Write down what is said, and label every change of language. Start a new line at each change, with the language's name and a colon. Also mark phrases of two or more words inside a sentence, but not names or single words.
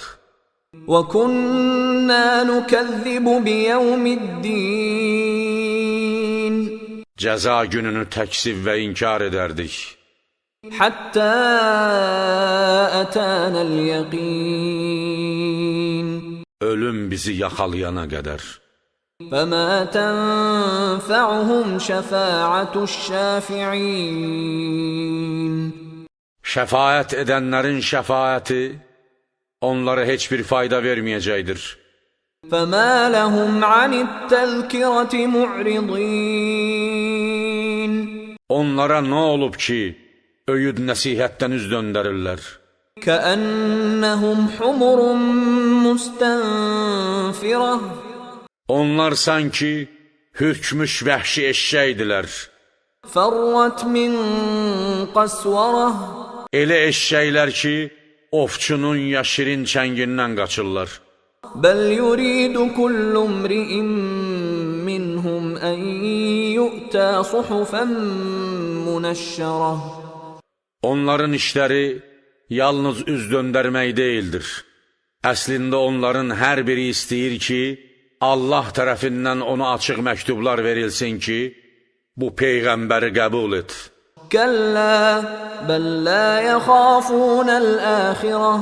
Arabic: وَكُنَّا نُكَذِّبُ بِيَوْمِ الدِّينِ.
Azerbaijani: Cəza gününü təksib və inkar edərdik.
Arabic: حَتَّى أَتَانَا الْيَقِينُ.
Azerbaijani: Ölüm bizi yaxalayana qədər.
Arabic: فَمَا تَنْفَعُهُمْ شَفَاعَةُ الشَّافِعِينَ.
Azerbaijani: Şəfaət edənlərin şəfaəti onlara heç bir fayda verməyəcəkdir.
Arabic: فَمَا لَهُمْ عَنِ التَّذْكِرَةِ مُعْرِضِينَ.
Azerbaijani: Onlara nə olub ki, öyüd nəsihətdən üz döndərirlər?
Arabic: كَأَنَّهُمْ حُمُرٌ مُسْتَنْفِرَةٌ.
Azerbaijani: Onlar sanki hürkmüş vəhşi eşşəkdilər.
Arabic: فَرَّتْ مِنْ قَسْوَرَةٍ.
Azerbaijani: Elə eşşəklər ki, ovçunun ya şirin çəngindən qaçırlar.
Arabic: بَلْ يُرِيدُ كُلُّ امْرِئٍ مِّنْهُمْ أَنْ يُؤْتَى صُحُفًا مُنَشَّرَةً.
Azerbaijani: Onların işləri yalnız üz döndərmək deyildir. Əslində onların hər biri istəyir ki, Allah tərəfindən ona açıq məktublar verilsin ki, bu Peyğəmbəri qəbul et.
Arabic: كَلَّا بَلْ لَا يَخَافُونَ الْآخِرَةَ.